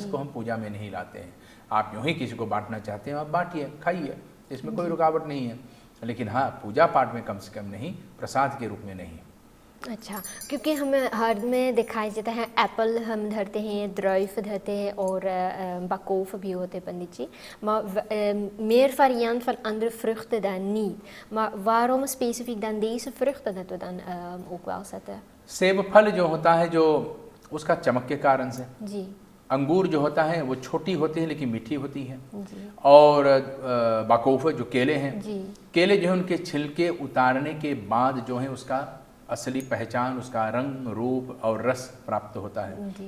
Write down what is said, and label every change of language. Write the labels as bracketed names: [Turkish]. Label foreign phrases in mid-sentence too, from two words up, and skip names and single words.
[Hindi] इसको हम पूजा में नहीं लाते हैं। आप यूँ ही किसी को बांटना चाहते हैं, आप बांटिए, खाइए, इसमें कोई रुकावट नहीं है। लेकिन हाँ, पूजा पाठ में कम से कम नहीं, प्रसाद के रूप में नहीं। अच्छा, क्योंकि हमें हर में दिखाई देता है एप्पल हम धरते हैं, druif धरते हैं और bakkoven भी होते हैं पंडित जी, [Dutch] maar meer variant van andere vruchten dan niet. Maar waarom specifiek dan deze vruchten dat we dan ook wel zetten? [Hindi] सेब फल जो होता है, जो उसका चमक के कारण से जी। अंगूर जो होता है वो छोटी होती है लेकिन मीठी होती है जी। और बाकोफ जो केले हैं जी। केले जो है उनके छिलके उतारने के बाद जो है उसका असली पहचान, उसका रंग, रूप और रस प्राप्त होता है।